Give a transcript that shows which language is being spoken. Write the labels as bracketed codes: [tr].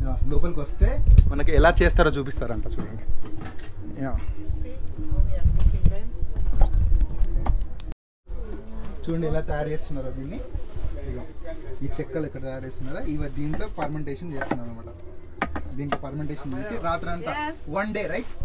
[te] లోపలికి వస్తే మనకి ఎలా చేస్తారో చూపిస్తారంట, చూడండి. [en] See how we are cooking them. [te] చూడండి ఎలా తయారు చేస్తున్నారో దీన్ని. ఇదిగో ఈ చెక్కలు ఎక్కడ తయారు చేస్తున్నారో దీంట్లో ఫర్మెంటేషన్ చేస్తున్నారు అనమాట. దీంట్లో ఫర్మెంటేషన్ చేసి రాత్రి అంతా వన్ డే, రైట్?